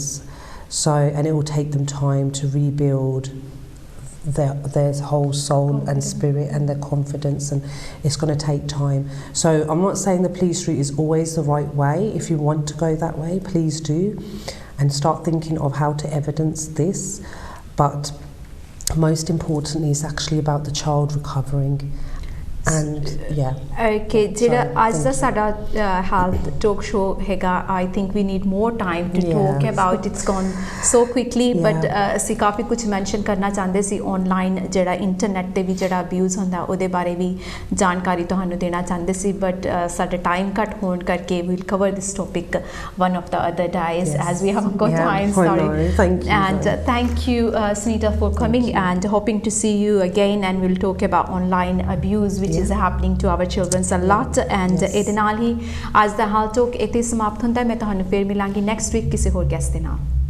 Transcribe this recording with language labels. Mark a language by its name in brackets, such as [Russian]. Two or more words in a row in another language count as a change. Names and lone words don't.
[English] And it will take them time to rebuild their whole soul and spirit and their confidence, and it's going to take time. So I'm not saying the police route is always the right way. If you want to go that way, please do and start thinking of how to evidence this. But most importantly is actually about the child recovering and okay [Punjabi] ਜਿਹੜਾ ਅੱਜ ਦਾ ਸਾਡਾ [English] health talk show ਹੈਗਾ I think we need more time to talk about it's gone so quickly but [Punjabi] ਅਸੀਂ ਕਾਫੀ ਕੁਝ ਮੈਂਸ਼ਨ ਕਰਨਾ ਚਾਹੁੰਦੇ ਸੀ ਆਨਲਾਈਨ ਜਿਹੜਾ ਇੰਟਰਨੈਟ ਤੇ ਵੀ ਜਿਹੜਾ ਅਬਿਊਜ਼ ਹੁੰਦਾ ਉਹਦੇ ਬਾਰੇ ਵੀ ਜਾਣਕਾਰੀ ਤੁਹਾਨੂੰ ਦੇਣਾ ਚਾਹੁੰਦੇ ਸੀ ਬਟ ਸਾਡਾ ਟਾਈਮ ਘੱਟ ਹੋਣ ਕਰਕੇ [English] we'll cover this topic one of the other days as we haven't got time sorry thank you Sunita for coming and hoping to see you again and we'll talk about online abuse which is happening to our children a lot and [Punjabi] ਇਹਦੇ ਨਾਲ ਹੀ ਅੱਜ ਦਾ ਹਾਲ ਟਾਕ ਇੱਥੇ ਸਮਾਪਤ ਹੁੰਦਾ ਹੈ ਮੈਂ ਤੁਹਾਨੂੰ ਫੇਰ ਮਿਲਾਂਗੀ ਨੈਕਸਟ ਵੀਕ ਕਿਸੇ ਹੋਰ ਗੈਸਟ ਦੇ ਨਾਲ